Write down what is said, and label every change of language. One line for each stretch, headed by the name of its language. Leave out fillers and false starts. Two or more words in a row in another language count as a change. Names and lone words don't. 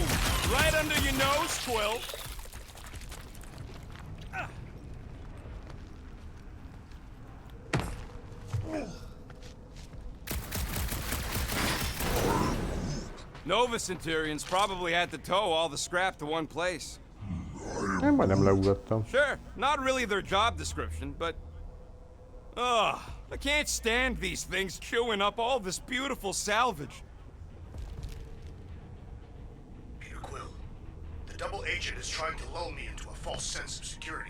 English: Right under your nose, Quill. Nova Centurions probably had to tow all the scrap to one place.
Hungarian: Én majdnem leugattam.
English: Sure, not really their job description, but... Ugh, I can't stand these things chewing up all this beautiful salvage. Peter Quill, the double agent is trying to lull me into a false sense of security.